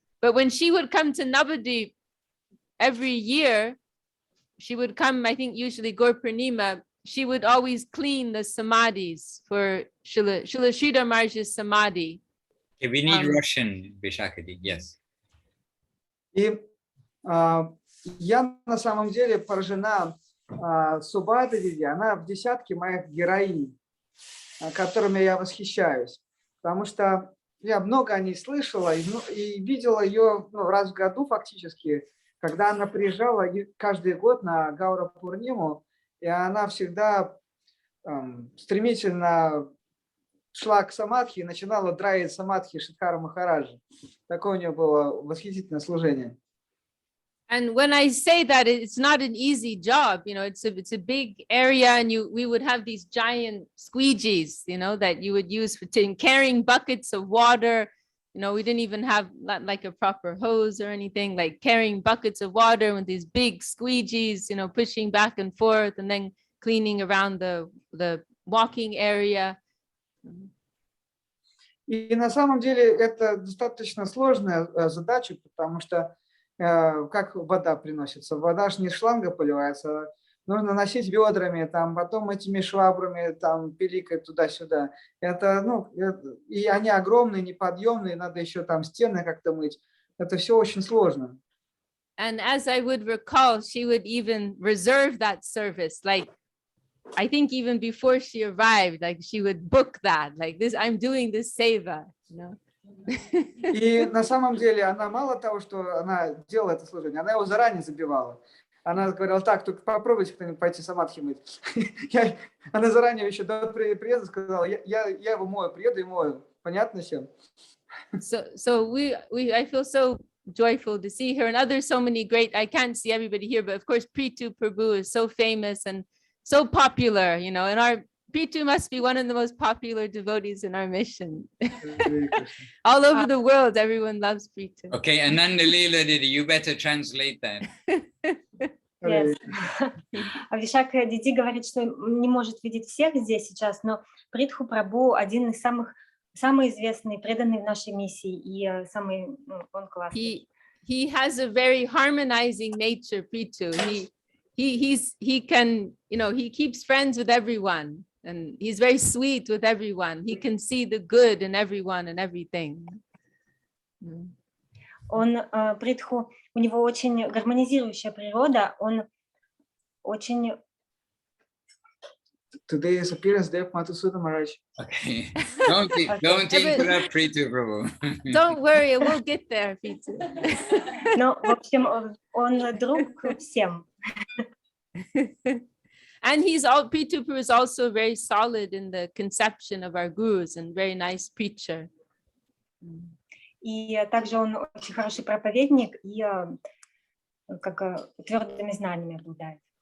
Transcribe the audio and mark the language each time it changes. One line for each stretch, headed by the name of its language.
English: But when she would come to Navadvip every year, she would come, I think usually Gaur Purnima, she would always clean the samadhis for Srila Sridhar Maharaj's samadhi. Okay, we need Russian, Vishakadi, yes.
Russian: И я на самом деле поражена Субхадра Диди, она в десятке моих героинь, которыми я восхищаюсь, потому что я много о ней слышала и видела ее раз в году фактически, когда она приезжала каждый год на Гаура Пурниму, и она всегда стремительно шла к самадхи и начинала драить самадхи Шидхара Махараджа. Такое у нее было восхитительное служение.
English: And when I say that, it's not an easy job, you know, it's a big area, and we would have these giant squeegees, you know, that you would use for carrying buckets of water. You know, we didn't even have like a proper hose or anything, like carrying buckets of water with these big squeegees, you know, pushing back and forth and then cleaning around the walking area.
Russian: И на самом деле это достаточно сложная задача, потому что как вода приносится? Вода же не шланга поливается, нужно носить ведрами, там, потом этими швабрами там пиликать туда-сюда. Это, ну, и они огромные, неподъемные, надо еще там стены как-то мыть. Это все очень сложно.
English: And as I would recall, she would even reserve that service. Like, I think even before she arrived, like she would book that, like this, I'm doing this seva, you know.
Russian: И на самом деле она мало того, что она делала это служение, она его заранее забивала. Она говорила, так, только попробуйте кто-нибудь пойти самадхи мыть. Она заранее еще до приезда сказала, я его мою, приеду и мою. Понятно всем?
English: So I feel so joyful to see her, and others so many great, I can't see everybody here, but of course Prithu Prabhu is so famous and so popular, you know, and our Prithu must be one of the most popular devotees in our mission. All over the world, everyone loves Prithu. Okay, Ananda Leela Didi, you better translate that. Yes.
Russian: Авишак Диди говорит, что не может видеть всех здесь сейчас, но Притху Прабху один из самый известный, преданный в нашей миссии, и самый, он классный.
English: He has a very harmonizing nature, Prithu. He can, you know, he keeps friends with everyone, and he's very sweet with everyone. He can see the good in everyone and everything.
Russian: Он, Притху, у него очень гармонизирующая природа, он очень...
English: Today is appearance day of Mадхусудан Махарадж. Okay, don't interrupt Prithu Prabhu. Don't worry, we'll get there, Prithu.
Russian: Ну, в общем, он друг всем.
English: And Prithu Prabhu is also very solid in the conception of our gurus and very nice preacher.
Russian: И также он очень хороший проповедник и как твердыми знаниями обладает.